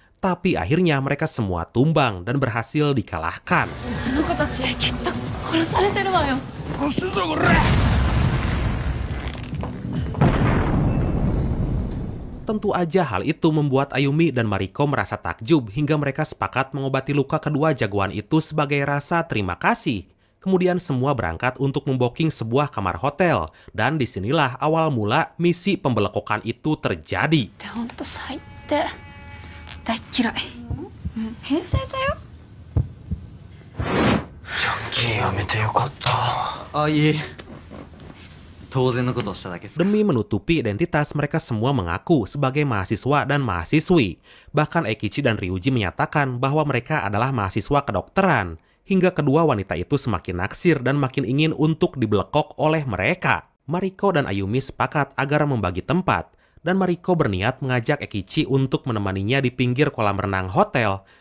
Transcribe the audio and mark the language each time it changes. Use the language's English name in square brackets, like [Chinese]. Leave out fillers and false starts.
[Indonesian] Tapi akhirnya mereka semua tumbang dan berhasil dikalahkan. [Japanese] あの子たちきっと殺されてるわよ。殺すぞこら。 [Indonesian] Tentu aja hal itu membuat Ayumi dan Mariko merasa takjub hingga mereka sepakat mengobati luka kedua jagoan itu sebagai rasa terima kasih. Kemudian semua berangkat untuk memboking sebuah kamar hotel. Dan disinilah awal mula misi pembelekokan itu terjadi. [Japanese] ほんと最低。大っ嫌い。平成だよ。やめてよかった。あ、いえ。当然のことをしただけです。 [Indonesian] Demi menutupi identitas, mereka semua mengaku sebagai mahasiswa dan mahasiswi. Bahkan Ekichi dan Ryuji menyatakan bahwa mereka adalah mahasiswa kedokteran. Hingga kedua wanita itu semakin naksir dan makin ingin untuk dibelekok oleh mereka. Mariko dan Ayumi sepakat agar membagi tempat. Dan Mariko berniat mengajak Ekichi untuk menemaninya di pinggir kolam renang hotel.